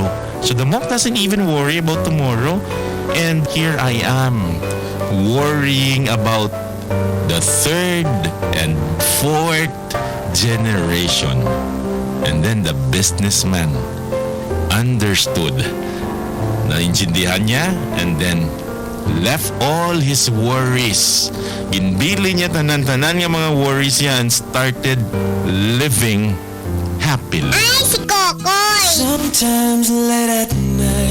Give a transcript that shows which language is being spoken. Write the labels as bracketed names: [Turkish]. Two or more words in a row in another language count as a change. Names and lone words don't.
[English] So the monk doesn't even worry about tomorrow, and here I am worrying about the third and fourth generation. And then the businessman understood, [Filipino] naintindihan niya, [English] and then left all his worries. [Hiligaynon] Ginbili niya tanan-tanan ng mga worries niya [English] and started living happily. [Filipino] Ay, si Cocoy! [English] Sometimes late at